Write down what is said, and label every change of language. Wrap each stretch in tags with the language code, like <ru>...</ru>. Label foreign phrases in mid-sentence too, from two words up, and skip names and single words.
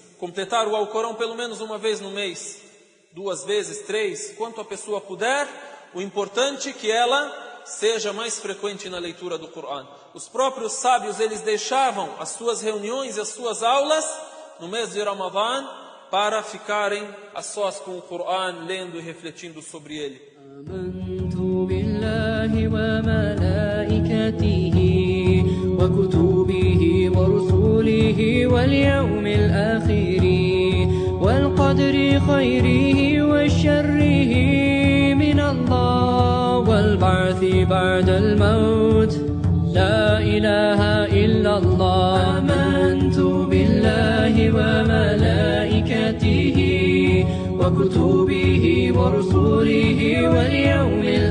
<pt>Completar o Alcorão pelo menos uma vez no mês, 2 vezes, 3, quanto a pessoa puder. O importante é que ela seja mais frequente na leitura do Coran. Os próprios sábios, eles deixavam as suas reuniões e as suas aulas no mês de Ramadã para ficarem a sós com o Coran, lendo e refletindo sobre ele.</pt> <ar>آمنت بالله وملائكته وكتبه ورسله واليوم الآخر والقدر خيره وشره من الله والبعث بعد الموت لا إله إلا الله. آمنت بالله وملائكته وكتبه ورسله واليوم</ar>